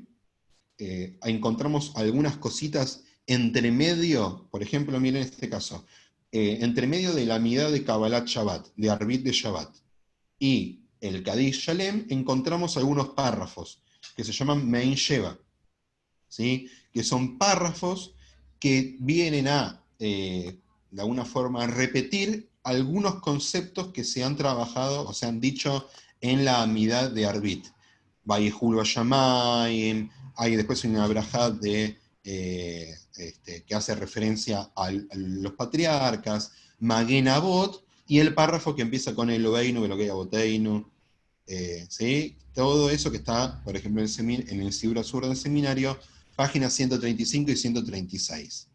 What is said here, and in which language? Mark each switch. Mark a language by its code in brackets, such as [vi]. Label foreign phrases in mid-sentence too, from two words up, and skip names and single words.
[es] Encontramos algunas cositas entre medio, por ejemplo, miren este caso, entre medio de la amidad de Kabbalat Shabbat, de Arbit de Shabbat, y el Kadish Shalem, encontramos algunos párrafos que se llaman Mein Sheva, ¿sí? Que son párrafos que vienen a, de alguna forma, a repetir algunos conceptos que se han trabajado o se han dicho en la amidad de Arbit. Vayehulu Hashamayim, hay después una brajá que hace referencia a los patriarcas, Magen Avot, y el párrafo que empieza con [he] Eloheinu, Elokei Aboteinu, [es] ¿sí? Todo eso que está, por ejemplo, en el Sibura Sur del seminario, páginas 135 y 136.